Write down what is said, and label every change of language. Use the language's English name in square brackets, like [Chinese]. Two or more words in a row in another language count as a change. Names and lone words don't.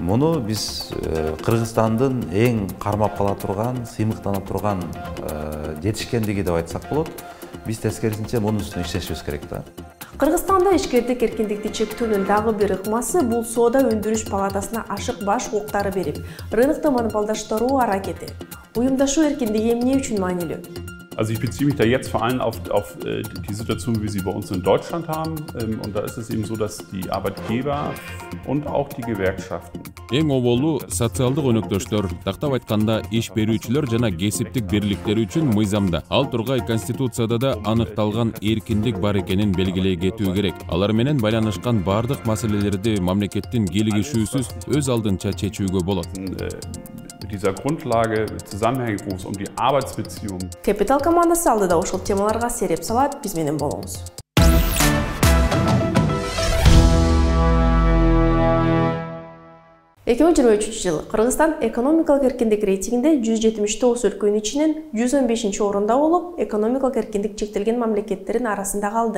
[Kyrgyz] Муну биз Кыргызстандын эң кармап кала турган, сыймыктана турган жетишкендиги деп айтсак болот. Биз тескерисинче мунун үстүнө иштешибиз керек да. Кыргызстанда ишкердик эркиндикти чектөөнүн дагы бир ыкмасы бул соода өндүрүш палатасына ашык баш укуктары берип, рынокто монополдаштыруу аракети. Уюмдашуу эркиндиги эмне үчүн маанилүү? [German] Also ich beziehe mich da jetzt vor allem auf die Situation, wie wir sie bei uns in Deutschland haben. Und da ist es eben so, dass die Arbeitgeber und auch die Gewerkschaften. [Kyrgyz] Эң оболу социалдык өнөктөштөр, тактап айтканда иш берүүчүлөр жана кесиптик бирликтер үчүн мыйзамда, ал тургай Конституцияда да аныкталган эркиндик бар экенин белгилей кетүү керек. Алар менен байланышкан бардык маселелерди мамлекеттин кийлигишүүсүз өз алдынча чечүүгө болот. [German] Mit dieser Grundlage zusammenhängt, wo es um die Arbeitsbeziehungen. [Kyrgyz] Capital командасы алдыда ушул темаларга сереп салат, биз менен болуңуз. 2023 жыл Кыргызстан экономикалык эркиндик рейтингинде 179 өлкөнүн ичинен 115-орунда болуп, экономикалык эркиндик чектелген мамлекеттердин арасында калды.